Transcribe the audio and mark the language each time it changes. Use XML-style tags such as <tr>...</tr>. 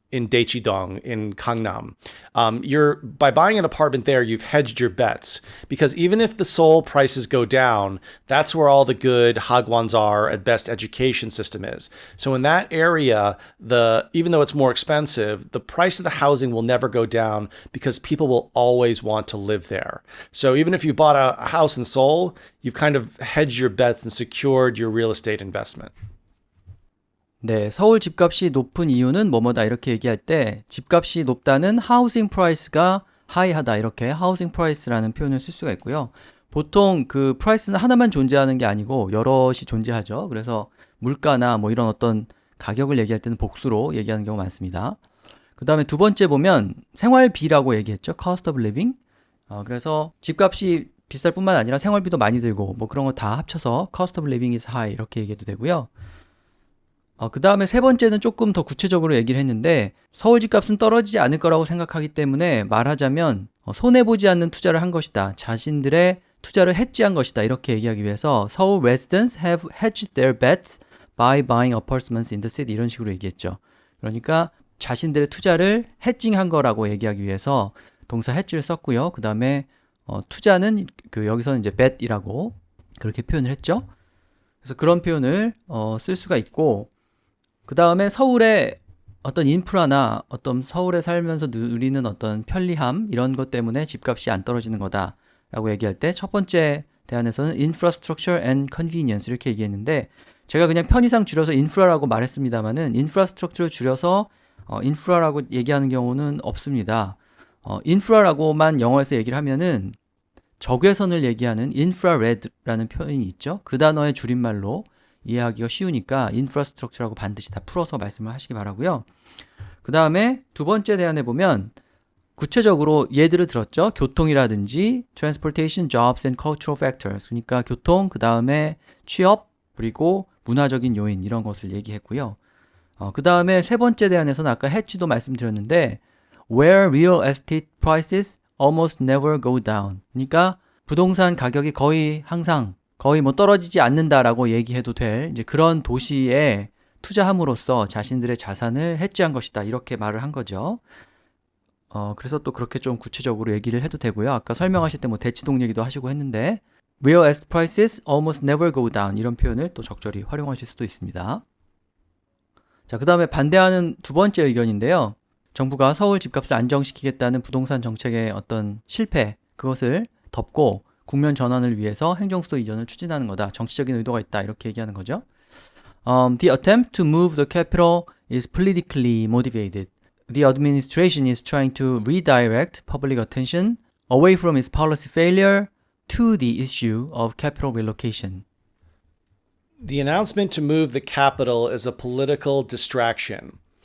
<en>in Daechidong in Gangnam. You're by buying an apartment there, you've hedged your bets because even if the Seoul prices go down, that's where all the good Hagwons and best education system is. So in that area, even though it's more expensive, the price of the housing will never go down because people will always want to live there. So even if you bought a house in Seoul, you've kind of hedged your bets and secured your real estate investment.</en> <ko>네, 서울 집값이 높은 이유는 뭐뭐다 이렇게 얘기할 때 집값이 높다는 하우싱 프라이스가 하이하다 이렇게 하우싱 프라이스라는 표현을 쓸 수가 있고요. 보통 그 프라이스는 하나만 존재하는 게 아니고 여럿이 존재하죠. 그래서 물가나 뭐 이런 어떤 가격을 얘기할 때는 복수로 얘기하는 경우가 많습니다. 그 다음에 두 번째 보면 생활비라고 얘기했죠.</ko> <en>cost of living.</en> <ko>그래서 집값이 비쌀 뿐만 아니라 생활비도 많이 들고 뭐 그런 거 다 합쳐서</ko> <en>cost of living is high</en> <ko>이렇게 얘기해도 되고요. 그 다음에 세 번째는 조금 더 구체적으로 얘기를 했는데 서울 집값은 떨어지지 않을 거라고 생각하기 때문에 말하자면 손해보지 않는 투자를 한 것이다. 자신들의 투자를 hedge한 것이다. 이렇게 얘기하기 위해서</ko> <en>서울 residents have hedged their bets by buying apartments in the city</en> <ko>이런 식으로 얘기했죠. 그러니까 자신들의 투자를 hedging한 거라고 얘기하기 위해서 동사 hedge를 썼고요. 그 다음에 투자는 여기서는 이제 bet이라고 그렇게 표현을 했죠. 그래서 그런 표현을 쓸 수가 있고 그 다음에 서울의 어떤 인프라나 어떤 서울에 살면서 누리는 어떤 편리함 이런 것 때문에 집값이 안 떨어지는 거다라고 얘기할 때 첫 번째 대안에서는</ko> <en>infrastructure and convenience</en> <ko>이렇게 얘기했는데 제가 그냥 편의상 줄여서 인프라라고 말했습니다만은 infrastructure를 줄여서 인프라라고 얘기하는 경우는 없습니다. 인프라라고만 영어에서 얘기를 하면은 적외선을 얘기하는 infrared라는 표현이 있죠. 그 단어의 줄임말로 이해하기가 쉬우니까 infrastructure라고 반드시 다 풀어서 말씀을 하시기 바라고요. 그 다음에 두 번째 대안에 보면 구체적으로 예들을 들었죠. 교통이라든지</ko> <en>transportation, jobs and cultural factors.</en> <ko>그러니까 교통, 그 다음에 취업, 그리고 문화적인 요인 이런 것을 얘기했고요. 그 다음에 세 번째 대안에서는 아까 hedge도 말씀드렸는데</ko> <en>where real estate prices almost never go down.</en> <ko>그러니까 부동산 가격이 거의 뭐 떨어지지 않는다라고 얘기해도 될 이제 그런 도시에 투자함으로써 자신들의 자산을 hedge한 것이다. 이렇게 말을 한 거죠. 그래서 또 그렇게 좀 구체적으로 얘기를 해도 되고요. 아까 설명하실 때 뭐 대치동 얘기도 하시고 했는데</ko> <en>real estate prices almost never go down</en> <ko>이런 표현을 또 적절히 활용하실 수도 있습니다. 자, 그 다음에 반대하는 두 번째 의견인데요. 정부가 서울 집값을 안정시키겠다는 부동산 정책의 어떤 실패 그것을 덮고 국면 전환을 위해서 행정수도 이전을 추진하는 거다. 정치적인 의도가 있다. 이렇게 얘기하는 거죠.</ko> <en>The attempt to move the capital is politically motivated. The administration is trying to redirect public attention away from its policy failure to the issue of capital relocation. The announcement to move the capital is a political distraction.</en>